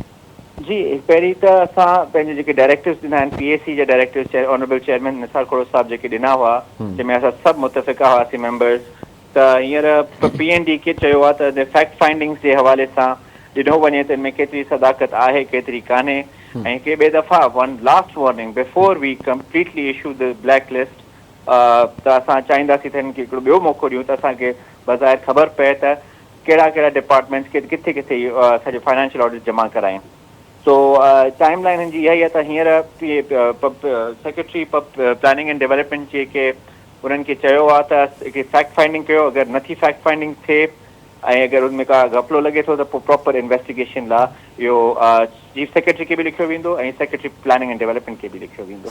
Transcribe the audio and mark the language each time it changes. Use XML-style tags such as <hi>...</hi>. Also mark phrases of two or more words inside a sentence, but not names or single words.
<sd>जी, पहिरीं त असां पंहिंजे जेके डायरेक्टर्स ॾिना आहिनि PAC जा डायरेक्टर्स</sd> <en>honourable chairman</en> <sd>निसार खोड़ो साहब जेके ॾिना हुआ, जंहिंमें असां सभु मुतफ़िक़ा हुआसीं मेंबर्स, त हींअर PND खे चयो आहे त</sd> <en>fact findings</en> <sd>जे हवाले सां ॾिनो वञे त इनमें केतिरी सदाकत आहे केतिरी कान्हे, ऐं के ॿिए दफ़ा</sd> <en>one last warning before we completely issue the black list</en> <sd>त असां चाहींदासीं त हिन खे हिकिड़ो ॿियो मौक़ो ॾियूं त असांखे बज़ाहिर ख़बर पए त कहिड़ा कहिड़ा डिपार्टमेंट्स खे किथे किथे असांजो</sd> <en>financial audit</en> <sd>जमा कराइनि। सो</sd> <en>time line</en> <sd>हिन जी इहा ई आहे त हींअर</sd> <en>secretary planning and development</en> <sd>जेके उन्हनि खे चयो आहे त हिकिड़ी</sd> <en>fact finding</en> <sd>कयो, अगरि नथी</sd> <en>fact finding</en> <sd>थिए ऐं अगरि उनमें का घपलो लॻे थो त पोइ</sd> <en>proper investigation</en> <sd>लाइ इहो</sd> <en>chief secretary</en> <sd>खे बि लिखियो वेंदो ऐं</sd> <en>secretary planning and development</en> <sd>खे बि लिखियो वेंदो।</sd>